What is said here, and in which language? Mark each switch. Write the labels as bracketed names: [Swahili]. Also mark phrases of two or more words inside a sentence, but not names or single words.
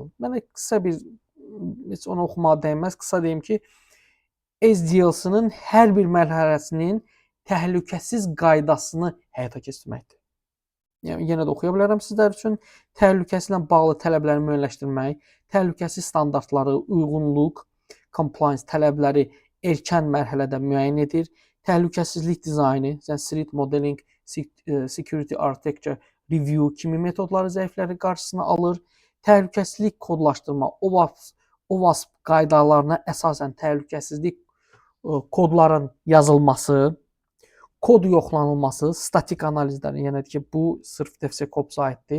[Azerbaijani] Mənə qısa bir, heç onu oxumağa dəyməz, qısa deyim ki, SDLC-nin hər bir mərhələsinin təhlükəsiz qaydasını həyata keçirməkdir. Yəni, yenə də oxuya bilərəm sizlər üçün. Təhlükəsizliklə bağlı tələbləri müəyyənləşdirmək, təhlükəsizlik standartları, uyğunluq, compliance tələbləri erkən mərhələdə müəyyən edir. Təhlükəsizlik dizaynı, [English] threat modeling, security architecture review [Azerbaijani] kimi metodları zəifləri qarşısına alır. Təhlükəsizlik kodlaşdırma, OWASP qaydalarına əsasən təhlükəsizlik kodların yazılması, kod yoxlanılması, statik analizləri, yəni ki, bu sırf DevSecOps-a aiddir.